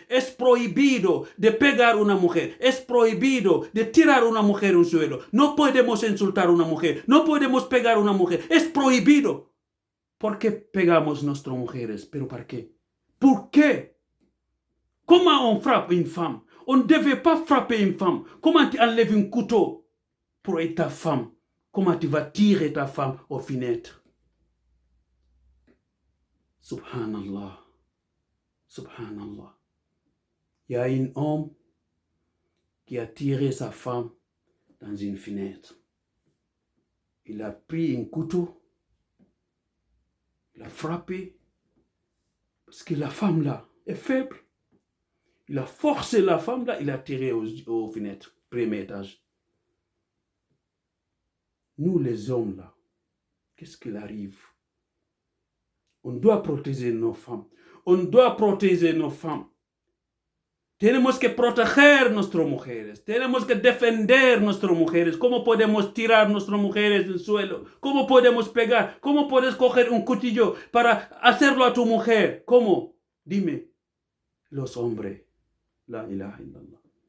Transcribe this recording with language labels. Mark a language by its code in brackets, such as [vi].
[es] Es prohibido de pegar una mujer, es prohibido de tirar una mujer en suelo, no podemos insultar una mujer, no podemos pegar una mujer, es prohibido. ¿Por qué pegamos nuestras mujeres? ¿Pero para qué? ¿Por qué? [fr] Comment on frappe une femme? On ne devait pas frapper une femme. Comment tu enlèves un couteau pour être ta femme? Comment tu vas tirer ta femme aux fenêtres? [ar] Subhanallah. Subhanallah. [fr] Il y a un homme qui a tiré sa femme dans une fenêtre. Il a pris un couteau, il a frappé, parce que la femme là est faible. Il a forcé la femme là, il a tiré aux fenêtres, premier étage. Nous les hommes là, qu'est-ce qu'il arrive? On doit protéger nos femmes. On doit protéger nos femmes. [es] Tenemos que proteger nuestras mujeres. Tenemos que defender nuestras mujeres. ¿Cómo podemos tirar nuestras mujeres del suelo? ¿Cómo podemos pegar? ¿Cómo puedes coger un cuchillo para hacerlo a tu mujer? ¿Cómo? Dime. Los hombres. [ar] La ilaha illallah.